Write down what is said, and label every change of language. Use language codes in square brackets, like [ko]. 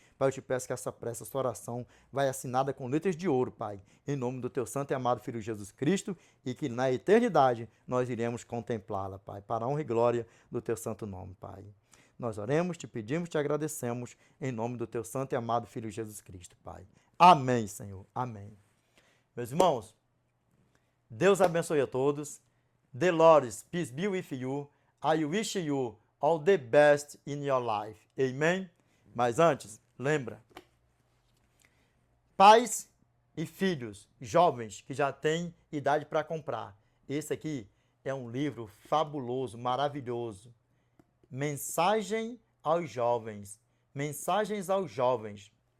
[pt] Pai, eu te peço que essa prece, essa oração vai assinada com letras de ouro, Pai, em nome do teu santo e amado Filho Jesus Cristo, e que na eternidade nós iremos contemplá-la, Pai, para a honra e glória do teu santo nome, Pai. Nós oremos, te pedimos, te agradecemos, em nome do teu santo e amado Filho Jesus Cristo, Pai. Amém, Senhor. Amém. Meus irmãos, Deus abençoe a todos. [en] The Lord peace be with you. I wish you all the best in your life. Amen? [pt] Mas antes, lembra, pais e filhos, jovens que já têm idade para comprar. Esse aqui é um livro fabuloso, maravilhoso. Mensagem aos jovens. Mensagens aos jovens.